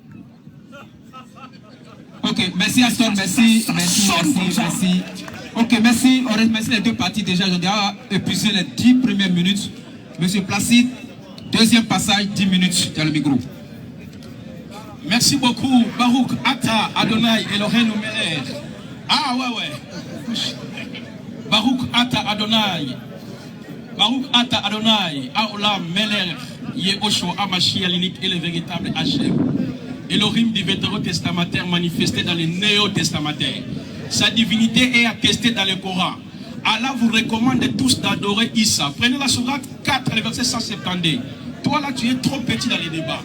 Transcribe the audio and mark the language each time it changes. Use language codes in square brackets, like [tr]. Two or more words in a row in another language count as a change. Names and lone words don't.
[fr] Ok, merci Aston, merci. Ok, merci. On remercie les deux parties déjà. J'ai déjà épuisé les 10 premières minutes. Monsieur Placide, deuxième passage, 10 minutes. Tu as le micro. Merci beaucoup, [he] ברוך אתה אדני אלהינו מלך. [fr] Ah ouais. [he] ברוך אתה אדני. ברוך אתה אדני העולם מלך. [fr] Yehoshua Hamashiach l'unique et le véritable Hachem. Elohim du Vétérotestamentaire manifesté dans le Néo-Testamentaire. Sa divinité est attestée dans le Coran. Allah vous recommande tous d'adorer Issa. Prenez la sourate 4, le verset 172. Toi là, tu es trop petit dans les débats.